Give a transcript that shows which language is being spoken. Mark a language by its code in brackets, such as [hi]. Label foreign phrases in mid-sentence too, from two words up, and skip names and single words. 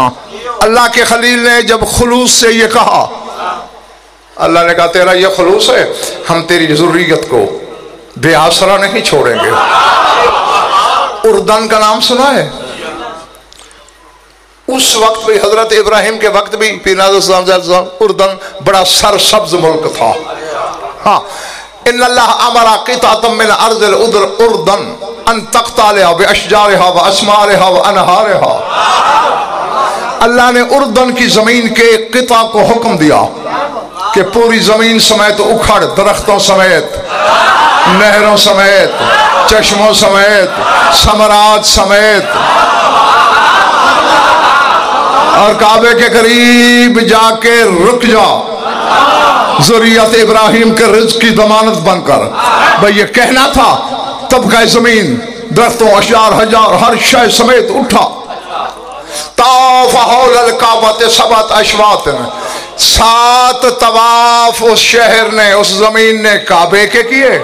[hi] अल्लाह के खलील ने जब खुलूस से ये कहा, अल्लाह ने कहा तेरा ये खुलूस है, हम तेरी ज़ुर्रियत को बेआसरा नहीं छोड़ेंगे। उर्दन का नाम सुना है? उस वक्त भी, हजरत इब्राहिम के वक्त भी उर्दन बड़ा सरसब्ज मुल्क था। हाँ, [ar] إن الله أمر قطعة من أرض الأردن أن تقتلعها بأشجارها وأثمارها وأنهارها. [hi] अल्लाह ने उर्दन की जमीन के क़िता को हुक्म दिया कि पूरी जमीन समेत उखड़, दरख्तों समेत, नहरों समेत, चश्मों समेत, समरात समेत, और काबे के करीब जाके रुक जा, ज़ुर्रियत इब्राहिम के रिज़्क़ की ज़मानत बनकर। भाई ये कहना था, तब का जमीन दरख्तों, अशजार, हजार, हर शय समेत उठा। [ar] طاف حول الكعبة سبعة أشواط, [hi] 7 तवाफ उस शहर ने, उस जमीन ने काबे के किए।